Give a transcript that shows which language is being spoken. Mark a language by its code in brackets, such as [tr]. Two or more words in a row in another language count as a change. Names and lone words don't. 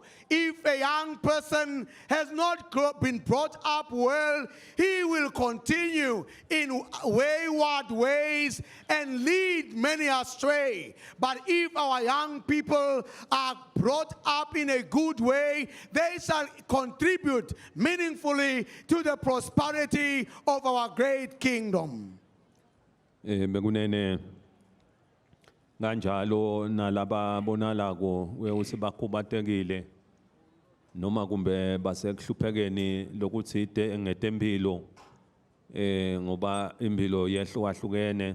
[en] If a young person has not been brought up well, he will continue in wayward ways and lead many astray. But if our young people are brought up in a good way, they shall contribute meaningfully to the prosperity of our great kingdom. [ss] Bekunene kanjalo nalaba bonalako ukuthi bakhubatekile noma kumbe basekuhluphekeni lokuthi ngetempilo ngoba impilo yehlukahlukene